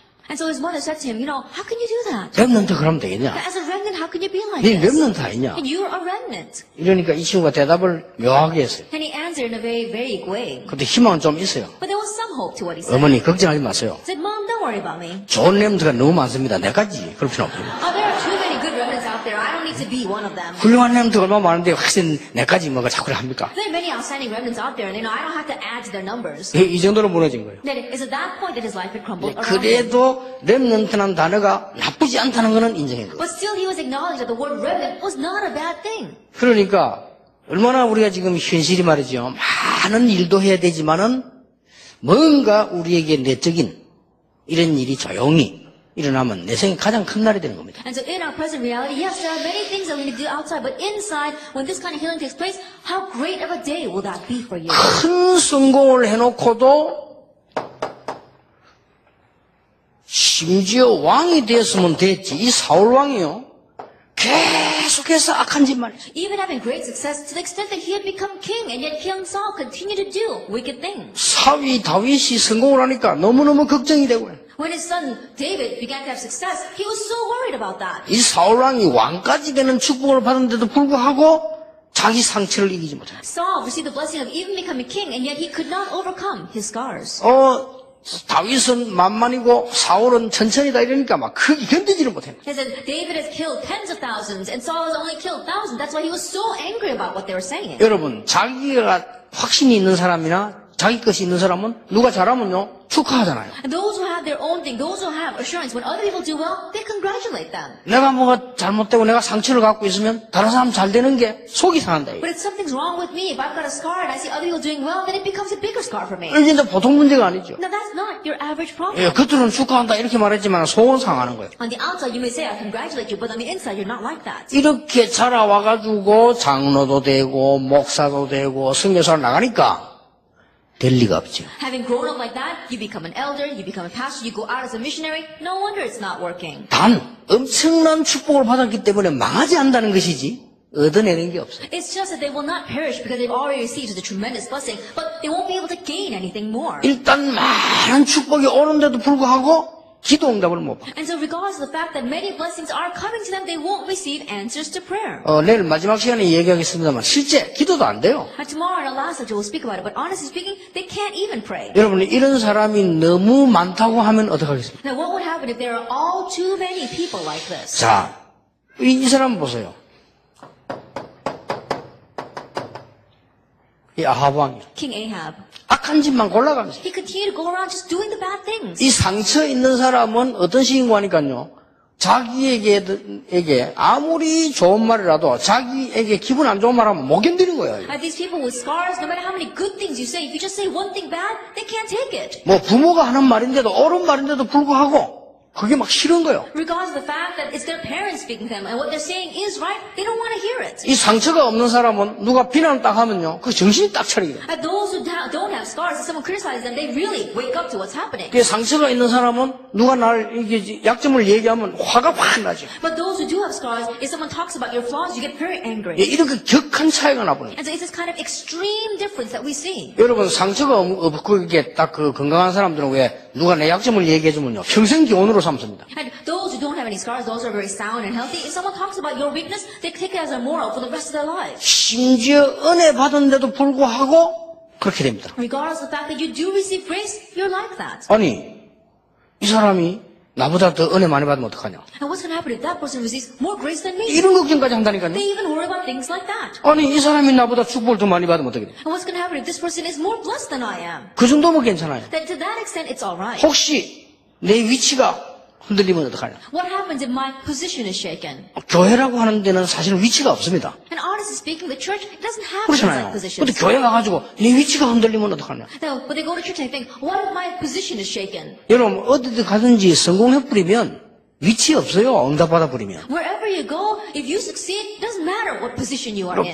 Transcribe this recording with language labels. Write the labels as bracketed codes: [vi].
[en] And so his mother said to him, how can you do that? [ko] 렘넌트 그러면 되겠냐? [en] As a remnant, how can you be like [ko] 네 [en] this? [ko] 렘넌트 아니냐? [en] And you're a remnant. [ko] 이러니까 이 친구가 대답을 묘하게 했어요. [en] And he answered in a very vague way. [ko] 근데 희망은 좀 있어요. [en] But there was some hope to what he said. [ko] 어머니 걱정하지 마세요. [en] He said, Mom, don't worry about me. [ko] 좋은 렘넌트가 너무 많습니다. 내까지 그럴 필요 없어요. [en] Oh, there are too many good remnants out there. I don't need to be one of them. [ko] 훌륭한 렘넌트가 얼마나 많은데 확실히 내까지 뭐가 자꾸 합니까? [en] There are many outstanding remnants out there, and I don't have to add to their numbers. [ko] 이 정도로 무너진 거예요. [en] That it's at that point that his life had crumbled around him. [ko] 그래도 렘넌트라는 단어가 나쁘지 않다는 것은 인정해요. [en] But still, he was acknowledged that the word remnant was not a bad thing. [ko] 그러니까 얼마나 우리가 지금 현실이 말이죠. 많은 일도 해야 되지만은 뭔가 우리에게 내적인 이런 일이 조용히 일어나면 내 생에 가장 큰 날이 되는 겁니다. [en] And so in our present reality, yes, there are many things that we need to do outside, but inside, when this kind of healing takes place, how great of a day will that be for you? [ko] 큰 성공을 해놓고도 심지어 왕이 되었으면 됐지. 이 사울 왕이요. 계속해서 악한 짓만 했어요. [en] Even having great success to the extent that he had become king, and yet King Saul continued to do wicked things. [ko] 사위 다윗이 성공을 하니까 너무너무 걱정이 되고요. [en] When his son David began to have success, he was so worried about that. [ko] 이 사울 왕이 왕까지 되는 축복을 받은데도 불구하고 자기 상처를 이기지 못해요. [en] Saul received the blessing of even becoming king, and yet he could not overcome his scars. [ko] 다윗은 만만이고 사울은 천천히다 이러니까 막 크게 견디지를 못해요. [en] He said David has killed tens of thousands, and Saul has only killed thousands. That's why he was so angry about what they were saying. [ko] 여러분, 자기가 확신이 있는 사람이나 자기 것이 있는 사람은 누가 잘하면요 축하하잖아요. [en] And those who have their own thing, those who have assurance, when other people do well, they congratulate them. [ko] 내가 뭐가 잘못되고 내가 상처를 갖고 있으면 다른 사람 잘 되는 게 속이 상한다. [en] But if something's wrong with me, if I've got a scar and I see other people doing well, then it becomes a bigger scar for me. [ko] 이게 이제 보통 문제가 아니죠. [en] Now that's not your average problem. [ko] 예, 겉으로는 축하한다 이렇게 말했지만 속은 상하는 거예요. [en] On the outside, you may say, I congratulate you, but on the inside, you're not like that. [ko] 이렇게 자라와가지고 장로도 되고 목사도 되고 선교사로 나가니까 될 리가 없죠. [en] Having grown up like that, you become an elder, you become a pastor, you go out as a missionary. No wonder it's not working. [ko] 단 엄청난 축복을 받았기 때문에 망하지 않는다는 것이지 얻어내는 게 없어요. [en] It's just that they will not perish because they've already received a tremendous blessing, but they won't be able to gain anything more. [ko] 일단 많은 축복이 오는데도 불구하고 기도 응답을 못 받아요. [en] And so regardless of the fact that many blessings are coming to them, they won't receive answers to prayer. [ko] 내일 마지막 시간에 얘기하겠습니다만 실제 기도도 안 돼요. [en] And tomorrow in our last lecture we'll speak about it, but honestly speaking, they can't even pray. [ko] 여러분 이런 사람이 너무 많다고 하면 어떡하겠습니까? [en] Now what would happen if there are all too many people like this? [ko] 자, 이 사람 보세요. 이 아합 왕이 [en] King Ahab. [ko] 악한 짓만 골라가면서 [en] He continued to go around just doing the bad things. [ko] 이 상처 있는 사람은 어떤 식인가 하니까요. 자기에게 아무리 좋은 말이라도 자기에게 기분 안 좋은 말하면 못 견디는 거예요. [en] And these people with scars, no matter how many good things you say, if you just say one thing bad, they can't take it. [ko] 뭐 부모가 하는 말인데도 옳은 말인데도 불구하고 그게 막 싫은 거예요. [en] Regardless of the fact that it's their parents speaking to them and what they're saying is right, they don't want to hear it. [ko] 이 상처가 없는 사람은 누가 비난을 딱 하면요. 그 정신이 딱 차리게 돼요. [en] And those who don't have scars, if someone criticizes them, they really wake up to what's happening. [ko] 그 상처가 있는 사람은 누가 날 이게 약점을 얘기하면 화가 확 나죠. [en] But those who do have scars, if someone talks about your flaws, you get very angry. [ko] 예, 이렇게 격한 차이가 나버려요. [en] And so it's this kind of extreme difference that we see. [ko] 여러분 상처가 없고 이게 딱 그 건강한 사람들은 왜 누가 내 약점을 얘기해주면요 평생 기원으로 삼습니다. [en] And those who don't have any scars, those who are very sound and healthy, if someone talks about your weakness, they take it as a moral for the rest of their lives. [ko] 심지어 은혜 받은데도 불구하고 그렇게 됩니다. [en] Regardless of the fact that you do receive grace, you're like that. [ko] 아니 이 사람이 나보다 더 은혜 많이 받으면 어떡하냐. [en] And what's going to happen if that person receives more grace than me? [ko] 이런 걱정까지 한다니까요. [en] They even worry about things like that. [ko] 아니 이 사람이 나보다 축복을 더 많이 받으면 어떻게 돼? [en] And what's going to happen if this person is more blessed than I am? [ko] 그 정도면 괜찮아요. [en] That to that extent, it's all right. [ko] 혹시 내 위치가 흔들리면 어떡하냐. [en] What happens if my position is shaken? [ko] 교회라고 하는 데는 사실은 위치가 없습니다. [en] And honestly speaking, the church doesn't have [ko] 그렇잖아요. [en] exact [ko] 근데 [en] positions. [ko] 교회 가가지고 내 위치가 흔들리면 어떡하냐. [en] No, but they go to church and they think, what if my position is shaken? [ko] 여러분 어디든 가든지 성공해버리면 위치 없어요. 응답받아 버리면. [en] Wherever you go, if you succeed, it doesn't matter what position you are in.